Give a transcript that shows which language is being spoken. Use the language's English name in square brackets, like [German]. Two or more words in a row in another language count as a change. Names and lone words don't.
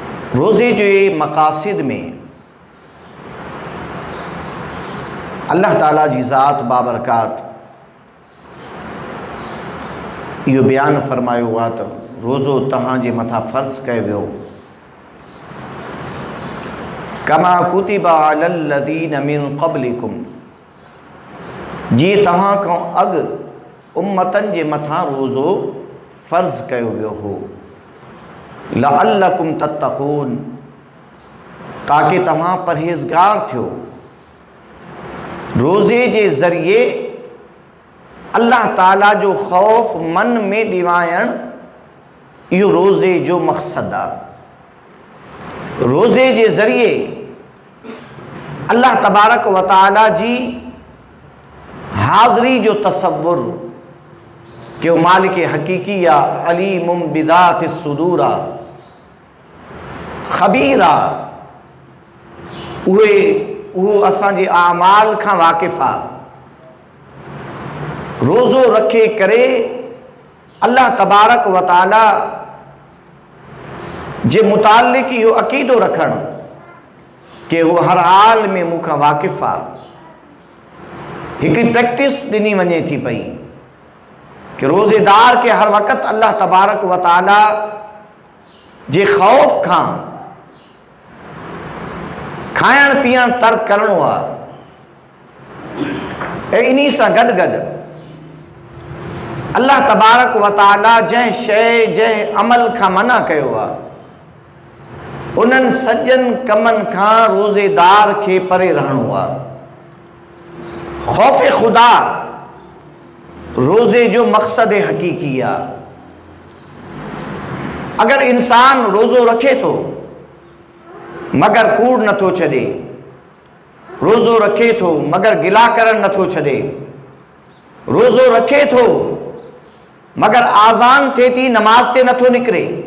[Sindhi] रोज़े जे मक़ासिद में अल्लाह ताला जी ज़ात बाबरकात इहो बयान फरमायो आहे त रोज़ो तव्हांजे मथां फ़र्ज़ कयो वियो [Arabic] كما كتب على الذين من قبلكم, [Sindhi] जीअं तव्हां खां अॻु उम्मतनि जे मथां रोज़ो फ़र्ज़ कयो वियो हो, [Arabic] لعلكم تتقون, [Sindhi] ताकि तव्हां परहेज़गार थियो। रोज़े जे ज़रिए अल्लाह ताला जो ख़ौफ़ मन में ॾिवाइण इहो रोज़े जो मक़सदु आहे। रोज़े जे ज़रिए अल्लाह तबारक व तआला जी हाज़िरी जो तसव्वुर कि वो मालिक हकीकी आहे, [Arabic] عليم بذات الصدور [Sindhi] आहे, ख़बीर आहे, उहो असांजे आमाल खां वाक़िफ़ आहे। रोज़ो रखे करे अल्लाह तबारक व तआला जे मुतालिक़ इहो अक़ीदो रखणु कि हू हर हाल में मूंखां वाक़िफ़ आहे। हिकिड़ी प्रैक्टिस ॾिनी वञे थी पई कि रोज़ेदार खे हर वक़्तु अल्लाह तबारक व तआला जे ख़ौफ़ खां खाइण पीअण तर्क करिणो आहे। ऐं इन्ही सां गॾु गॾु अल्लाह तबारक व तआला जंहिं शइ जंहिं अमल खां मना कयो आहे उन्हनि सॼनि कमनि खां रोज़ेदार खे परे रहणो आहे। ख़ौफ़ ख़ुदा रोज़े जो मक़सद हक़ीक़ी आहे। अगर इंसान रोज़ो रखे थो मगर कूड़ नथो छॾे, रोज़ो रखे थो मगर गिला करण नथो छॾे, रोज़ो रखे थो मगर आज़ान थिए थी नमाज ते नथो निकिरे,